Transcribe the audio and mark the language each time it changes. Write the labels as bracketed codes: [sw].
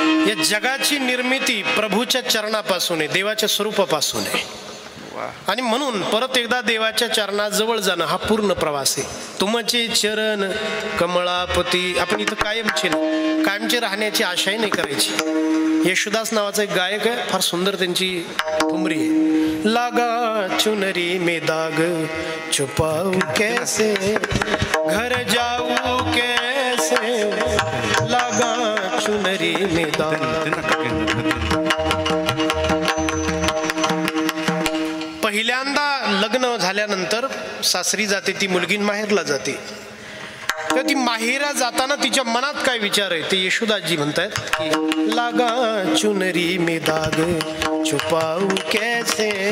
[mr] या जगाची निर्मिती प्रभूच्या चरणापासून आहे, देवाच्या स्वरूपापासून आहे. आणि म्हणून परत एकदा देवाच्या चरणाजवळ जाणं हा पूर्ण प्रवास आहे. तुमचे चरण कमळापती. आपण इथं कायमचे राहण्याची आशाही नाही करायची. येशुदास नावाचा एक गायक आहे, फार सुंदर त्यांची ठुमरी आहे. [hi] लागा चुनरी में दाग छुपाऊ कैसे घर जाऊ कैसे लागा चुनरी में दाग. [mr] पहिल्यांदा लग्न झाल्यानंतर सासरी जाते ती मुलगी, माहेरला जाते. तर ती माहेरा जाताना तिच्या मनात काय विचार आहे ते येशुदासजी म्हणतायत की [hi] लागा चुनरी में दाग छुपाऊ कैसे.